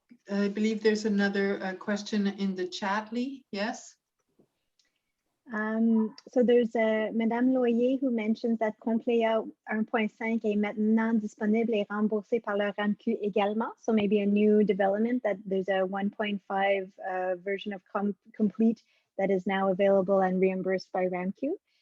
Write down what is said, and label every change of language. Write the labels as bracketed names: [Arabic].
[English] I believe there's another question in the chat, Lee. Yes? So there's Madame Loyer who mentions that [French] Compléa 1.5 est maintenant disponible et remboursé par le RAMQ également. [English] So maybe a new development that there's a 1.5 version of Complete that is now available and reimbursed by RAMQ.